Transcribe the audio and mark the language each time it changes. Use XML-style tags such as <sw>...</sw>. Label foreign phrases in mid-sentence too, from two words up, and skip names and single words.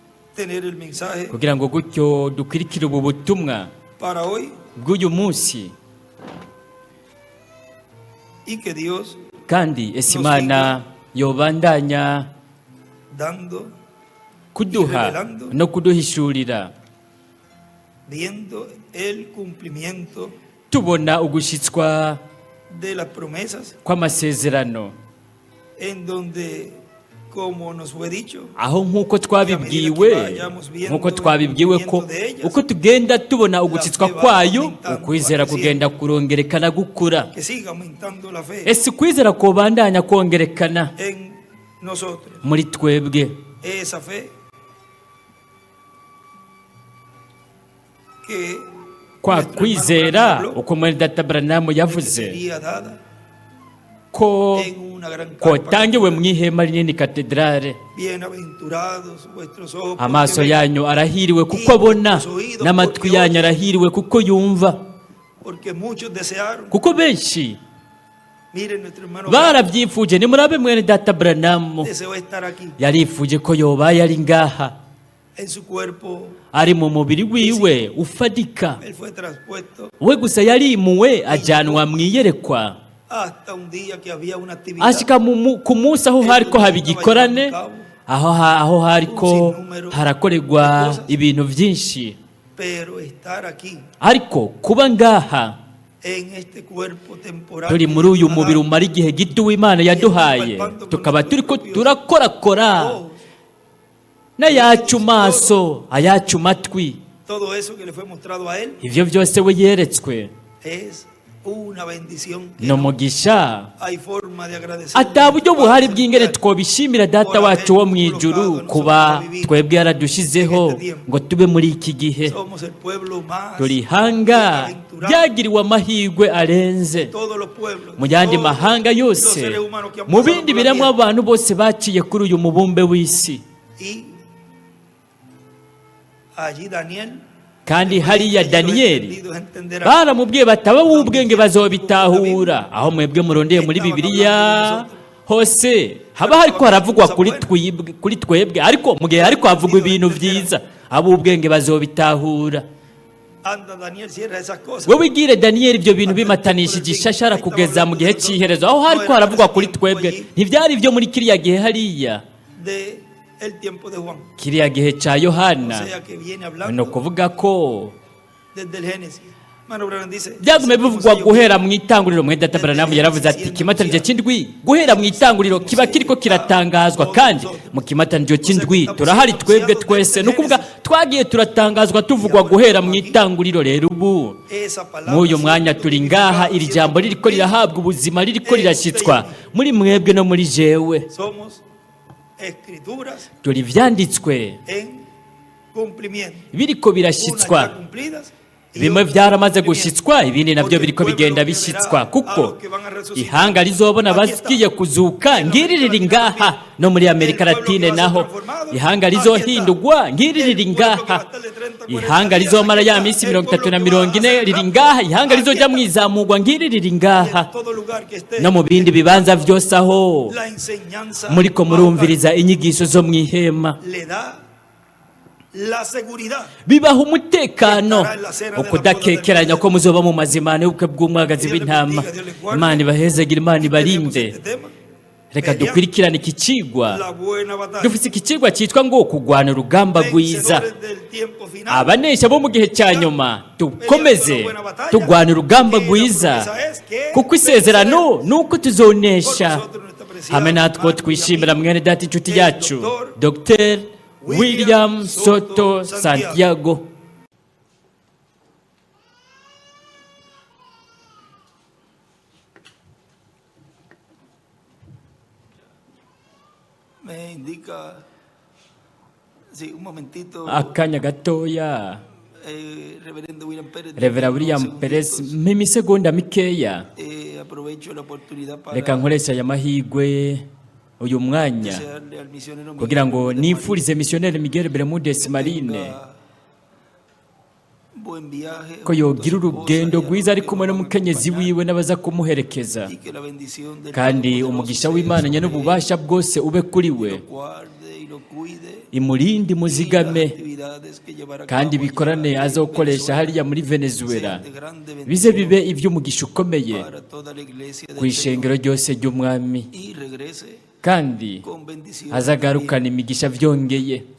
<es>tener el mensaje</es> <rn>kugira ngo gutyo dukurikire ubu butumwa</rn> <es>para hoy</es> <rn>bw'uyu munsi,</rn> <es>y que Dios</es> <rn>kandi ese Imana yobandanya</rn> <es>dando,</es> <rn>kuduha no kuduhishurira,</rn> <es>viendo el cumplimiento</es> <rn>tubona ugushitswa</rn> <es>de las promesas,</es> <rn>kw'amasezerano,</rn> <es>en donde, como nos fue dicho,</es> <rn>aho nk'uko twabibwiwe ko uko tugenda tubona ugushitswa kwayo, ukwizera kugenda kurongerekana gukura.</rn> <es>que siga aumentando la fe</es> <rn>Ese ukwizera kubandanya kongerekana</rn> <es>en nosotros.</es> <rn>muri twebwe,</rn> <es>Esa fe que</es> <rn>kwa</rn> <es>nuestro hermano</es> <rn>kwizera</rn> <es>Branham habló,</es> <rn>uko mwene data Branham</rn> <es>que</es> <rn>yavuze</rn> <es>sería dada</es> <rn>ko</rn> <es>en una gran</es> <rn>kotangiwe</rn> <es>carpa.</es> <rn>mu ihema rinini katedrale.</rn> <es>Bienaventurados vuestros ojos porque</es> <rn>Amaso</rn> <es>ven,</es> <rn>yanyu arahiriwe kuko abona, n'amatwi yanyu arahiriwe kuko yumva,</rn> <es>porque muchos desearon.</es> <rn>kuko benshi</rn> <es>Miren, nuestro hermano</es> <rn>barabyifuje. Nimurabe mwene data Branham</rn> <es>deseó estar aquí</es> <rn>yarifuje ko yobaye ari ngaha,</rn> <es>en su cuerpo.</es> <rn>ari mu mubiri wiwe ufadika.</rn> <es>Él fue traspuesto</es> <rn>We gusa yarimuwe ajyanwa mu iyerekwa,</rn> <es>hasta un día que había una actividad</es> <rn>ashika ku munsi aho hariko haba igikorane, aho hariko harakorerwa ibintu byinshi.</rn> <es>pero estar aquí</es> <rn>Ariko kuba ngaha</rn> <es>en este cuerpo temporal</es> <rn>turi</rn> <es>que</es> <rn>muri uyu</rn> <es>Dios nos</es> <rn>mubiri</rn> <es>ha</es> <rn>umara igihe gito w'Imana yaduhaye, tukaba turiko turakorakora</rn> <es>dado,</es> <rn>n'ayacu maso, ayacu matwi,</rn> <es>todo eso que le fue mostrado a él</es> <rn>ivyo byose we yeretswe</rn> <es>es una bendición que no no</es> <rn>mugisha.</rn> <es>hay forma de agradecer.</es> <rn>Ata buryo buhari bw'ingene twobishimira data wacu wo mu ijuru kuba twebwe yaradushizeho ngo tube muri iki gihe.</rn> <es>Somos el pueblo más</es> <rn>Turi ihanga</rn> <es>bienaventurado</es> <rn>ryagiriwe amahirwe arenze</rn> <es>de todos los pueblos,</es> <rn>mu yandi</rn> <es>todos</es> <rn>mahanga</rn> <es>los</es> <rn>yose,</rn> <es>seres humanos que han</es> <rn>mu</rn> <es>pasado</es> <rn>bindi</rn> <es>por la</es> <rn>biremwa</rn> <es>tierra.</es> <rn>abantu bose baciye kuri uyu mubumbe w'isi.</rn> <es>Y allí Daniel,</es> <rn>Kandi hariya</rn> <es>ellos los</es> <rn>Daniyeli</rn> <es>entendidos entenderán.</es> <rn>baramubwiye bataba b'ubwenge bazobitahura. Aho mwebwe murondeye muri Bibiliya hose haba hariko haravugwa kuri twebwe, ariko mu gihe hariko havugwa ibintu vyiza, ab'ubwenge bazobitahura.</rn> <es>Anda Daniel, cierra esas cosas.</es> <rn>Wowe wigire Daniyeli ibyo bintu bimatanishije ishashara kugeza mu gihe cy'iherezo, aho hariko haravugwa kuri twebwe, ntivyari ibyo muri kiriya gihe hariya,</rn> <es>De el tiempo de Juan.</es> <rn>kiriya gihe ca</rn> <es>O</es> <rn>Yohana.</rn> <es>sea que viene</es> <rn>Ni</rn> <es>hablando</es> <rn>ukuvuga ko</rn> <es>desde el Génesis. Hermano Branham dice,</es> <rn>byagume bivugwa guhera mu itanguriro. Mwene data Branham yaravuze ati ikimataniro cy'indwi guhera mu itanguriro kiba kiriko kiratangazwa, kandi mu kimataniro cy'indwi turahari twebwe twese. Ni ukuvuga twagiye turatangazwa tuvugwa guhera mu itanguriro. Rero ubu</rn> <es>esa palabra</es> <rn>mw'uyu mwanya turi ngaha, iri jambo ririko rirahabwa ubuzima, ririko rirashyitswa muri mwebwe no muri jewe.</rn> <es>somos escrituras</es> <rn>Turi ivyanditswe</rn> <es>en cumplimiento.</es> <rn>biriko</rn> <es>Unas</es> <rn>birashyitswa,</rn> <es>ya cumplidas y</es> <rn>bimwe</rn> <es>otras</es> <rn>byaramaze</rn> <es>en cumplimiento.</es> <rn>gushyitswa, ibindi nabyo</rn> <es>Porque el</es> <rn>biriko</rn> <es>pueblo</es> <rn>bigenda</rn> <es>que</es> <rn>bishyitswa,</rn> <es>verá a</es> <rn>kuko</rn> <es>los que van a resucitar.</es> <rn>ihanga rizobona</rn> <es>Aquí está.</es> <rn>abagiye kuzuka ngiri riri ngaha. No muri Amerika Latine naho ihanga rizohindurwa ngiri riri ngaha. Ihanga rizomara ya minsi 30 na 40 riri ngaha. Ihanga rizoja mu izamurwa ngiri riri ngaha.</rn> <es>En todo lugar que esté,</es> <rn>No mu bindi bibanza byose aho</rn> <es>la enseñanza</es> <rn>muriko</rn> <es>más</es> <rn>murumviriza inyigisho zo mu ihema,</rn> <es>le da la seguridad</es> <rn>bibaha umutekano ukudakekeranya ko muzoba mu mazimane y'ubukwe bw'umwagazi w'intama. Imana ibahezagire, Imana ibarinde. Reka dukurikirane iki cigwa.</rn> <es>la buena batalla.</es> <rn>Dufite iki cigwa cyitwa ngo kurwana urugamba rwiza.</rn> <es>Vencedores del tiempo final.</es> <rn>Abanesha bo mu gihe cya nyuma dukomeze turwana urugamba rwiza, kuko isezerano ni uko tuzonesha. Hamwe natwo twishimira mwene data inshuti yacu Dr. William Soto Santiago.</rn> <es>Me indica, sí, un momentito,</es> <rn>Akanya gatoya,</rn> <es>reverendo William Pérez.</es> <rn>Revera William Perez, m'imisegonda mikeya.</rn> <es>Aprovecho la oportunidad para</es> <rn>Reka nkoresha aya mahigwe uyu mwanya</rn> <es>desearle al misionero</es> <rn>kugira ngo Miguel nifurize missionnaire Miguel Bermudez Marine</rn> <es>buen viaje,</es> <rn>ko yogira urugendo rwiza ari kumwe n'umukenyezi wiwe n'abaza kumuherekeza,</rn> <es>y que la bendición del</es> <rn>kandi umugisha w'Imana n'ububasha bwose ube kuri we,</rn> <es>guarde y lo</es> <rn>imurinde muzigame kandi bikorane azokoresha hariya muri Venezuela bize bibe iby'umugisha ukomeye ku ishengero ryose ry'umwami kandi azagarukana imigisha byongeye</rn>